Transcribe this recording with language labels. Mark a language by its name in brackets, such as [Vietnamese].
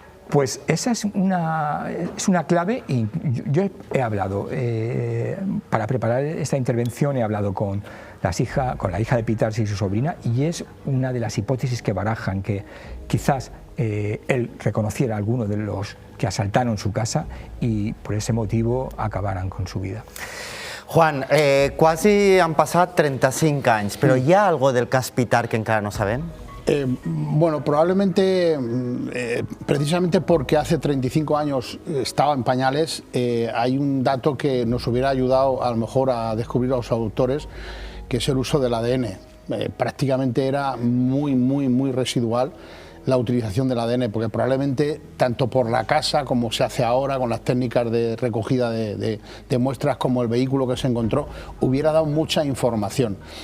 [Spanish] Pues esa es una clave, y yo he hablado, para preparar esta intervención he hablado con la hija de Pitars y su sobrina, y es una de las hipótesis que barajan, que quizás él reconociera a alguno de los que asaltaron su casa y por ese motivo acabaran con su vida. [Catalan] Juan, quasi han passat 35 anys, però hi ha algo del cas Pitars que encara no sabem? [Spanish] Bueno, probablemente, precisamente porque hace 35 años estaba en pañales, hay un dato que nos hubiera ayudado a lo mejor a descubrir a los autores, que es el uso del ADN. Prácticamente era muy residual la utilización del ADN, porque probablemente tanto por la casa como se hace ahora con las técnicas de recogida de muestras como el vehículo que se encontró, hubiera dado mucha información.